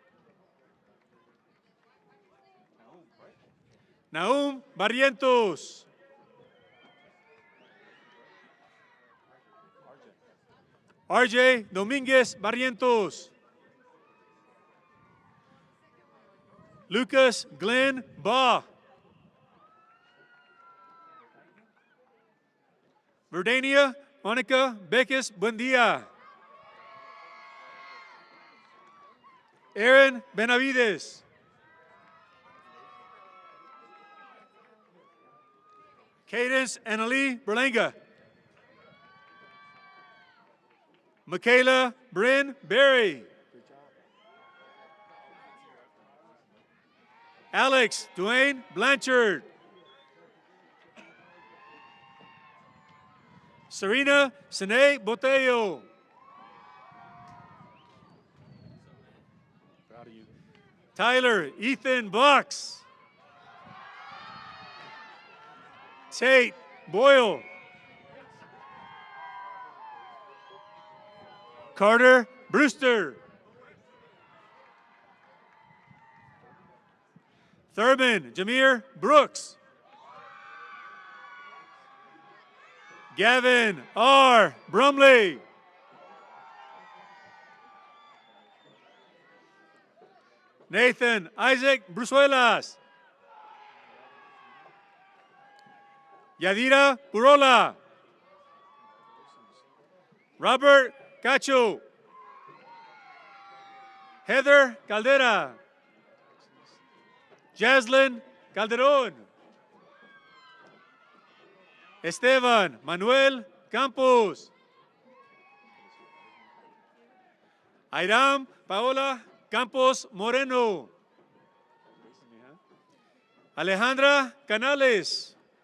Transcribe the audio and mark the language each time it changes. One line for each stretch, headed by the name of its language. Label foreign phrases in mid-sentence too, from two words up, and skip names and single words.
English: Naum Barrientos. RJ Domínguez Barrientos. Lucas Glenn Baugh. Verdania Monica Beckes Buendia. Aaron Benavides. Cadence Annalie Berlanga. Michaela Bryn Berry. Alex Dwayne Blanchard. Serena Sine Botello. Proud of you. Tyler Ethan Bucks. Tate Boyle. Carter Brewster. Thurman Jameer Brooks. Gavin R. Brumley. Nathan Isaac Brusuelas. Yadira Burola. Robert Cacho. Heather Caldera. Jaslyn Calderon. Esteban Manuel Campos. Airam Paola Campos Moreno. Alejandra Canales.